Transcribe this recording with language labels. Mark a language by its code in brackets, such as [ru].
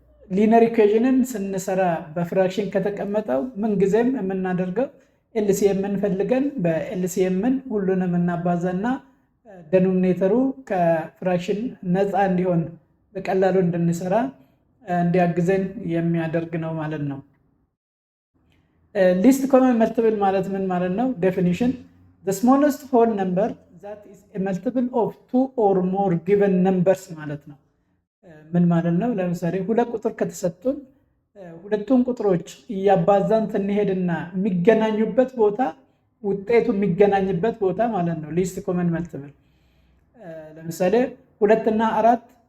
[am] ሊነር ኢኩዌሽንን ስንሰራ በፍራክሽን ከተቀመጠው ምን ጊዜም የምናደርገው ኤልሲኤምን ፈልገን በኤልሲኤምን ሁሉንም እናባዛና ደኖሚኔተሩ ከፍራክሽን ነፃ እንዲሆን በቀላሉ እንድንሰራ እንዲያግዘን የሚያደርግ ነው ማለት ነው። ሊስት ኮመን መልቲፕል ማለት ምን ማለት ነው? ዴፊኒሽን [en] the smallest whole number that is a multiple of two or more given numbers [am] ማለት ነው። ምን ማለት ነው? ለምሳሌ ሁለት ቁጥር ከተሰጡን ሁለቱን ቁጥሮች እያባዛን እንሄድና የሚገናኙበት ቦታ ውጤቱ የሚገናኝበት ቦታ ማለት ነው ሊስት ኮመን መልቲፕል። ለምሳሌ 2 እና 4